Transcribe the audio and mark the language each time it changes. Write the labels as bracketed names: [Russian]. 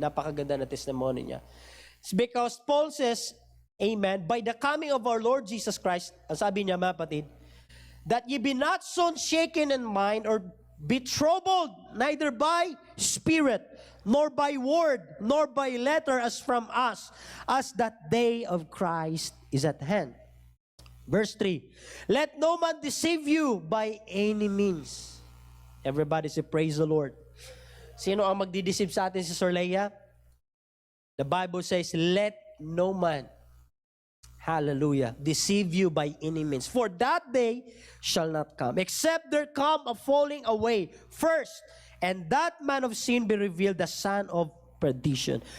[Filipino] Napakaganda na testimony niya. [English] It's because Paul says, amen, by the coming of our Lord Jesus Christ, [Filipino] ang sabi niya mga kapatid, [English] that ye be not soon shaken in mind or be troubled, neither by spirit, nor by word, nor by letter as from us, as that day of Christ is at hand. Verse 3, let no man deceive you by any means. Everybody say, praise the Lord. [Filipino] Sino ang magdideceive sa atin si Sir Leia? [English] The Bible says, let no man, hallelujah, deceive you by any means. For that day shall not come, except there come a falling away first, and that man of sin be revealed, the son of perdition.